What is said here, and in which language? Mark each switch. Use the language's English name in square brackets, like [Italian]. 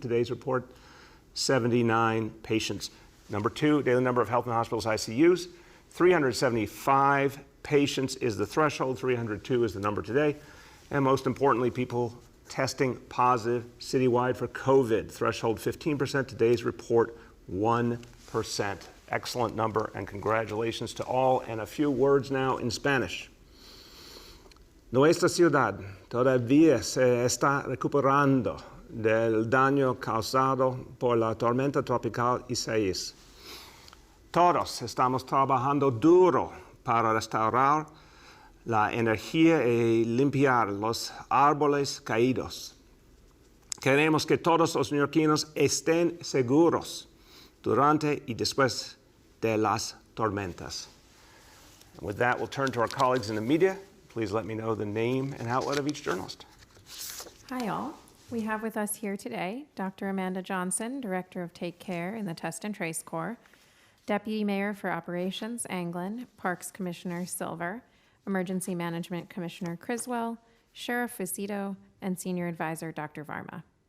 [English] Today's report, 79 patients. Number two, daily number of health and hospitals ICUs, 375 patients is the threshold, 302 is the number today. And most importantly, people testing positive citywide for COVID, threshold 15%, today's report 1%. Excellent number, and congratulations to all. And a few words now in Spanish. [Spanish] Nuestra ciudad todavía se está recuperando del daño causado por la tormenta tropical Isaías. Todos estamos trabajando duro para restaurar la energía y limpiar los árboles caídos. Queremos que todos los neoyorquinos estén seguros durante y después de las tormentas. [English] And with that, we'll turn to our colleagues in the media. Please let me know the name and outlet of each journalist. Hi, all. We have with us here today Dr. Amanda Johnson, Director of Take Care in the Test and Trace Corps, Deputy Mayor for Operations, Anglin, Parks Commissioner Silver, Emergency Management Commissioner Criswell, Sheriff Fucito, and Senior Advisor Dr. Varma.